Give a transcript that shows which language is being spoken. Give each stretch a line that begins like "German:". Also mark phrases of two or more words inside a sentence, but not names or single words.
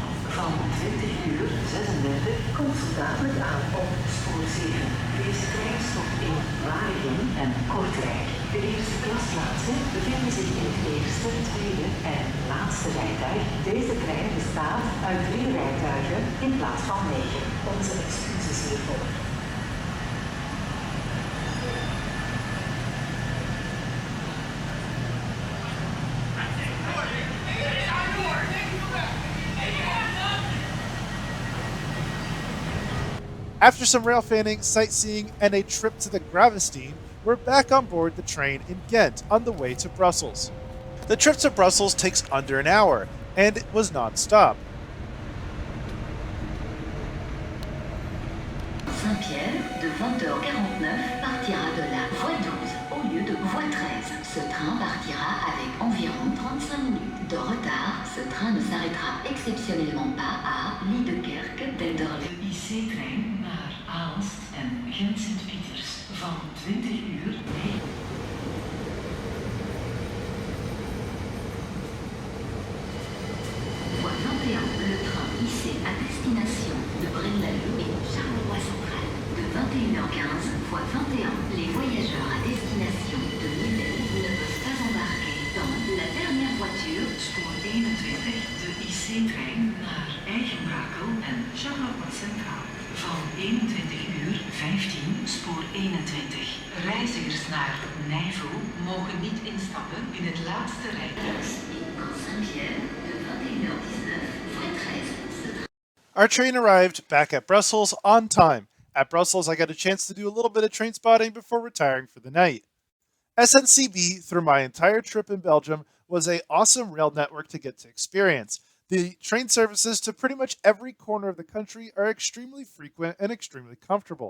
Dutch: Van 20 uur 36 komt zo dadelijk aan op spoor 7. Deze trein stopt in Waregem en Kortrijk. De eerste klasplaatsen bevinden zich in het eerste, tweede en laatste rijtuig. Deze trein bestaat uit 3 rijtuigen in plaats van 9. Onze excuses hiervoor.
English: After some rail fanning, sightseeing, and a trip to the Gravestein, we're back on board the train in Ghent on the way to Brussels. The trip to Brussels takes under an hour, and it was non-stop.
French: Saint-Pierre, de 20h49, partira de la voie 12 au lieu de voie 13. Ce train partira avec environ 35 minutes de retard. Ce train ne s'arrêtera exceptionnellement pas à Liedekerke, Denderleeuw.
Dutch: De IC-trein naar Aalst en Ghent-Sint-Pieters van 20 uur 9.
French: Voie 21, le train IC à destination de Braine-l'Alleud et Charleroi Central. De 21h15, voie 21, les voyageurs à destination de Nivelles ne peuvent pas embarquer dans la dernière voiture.
Dutch: Spoor 21, de IC-trein naar Eigenbrakel en Charleroi Centraal. Van 21 uur 15, spoor 21. Reizigers naar Nijvel mogen niet instappen in het laatste rijtuig.
French: Saint-Pierre, de 21h19, voie 13. Ce train
English: Our train arrived back at Brussels on time. At Brussels, I got a chance to do a little bit of train spotting before retiring for the night. SNCB, through my entire trip in Belgium, was an awesome rail network to get to experience. The train services to pretty much every corner of the country are extremely frequent and extremely comfortable.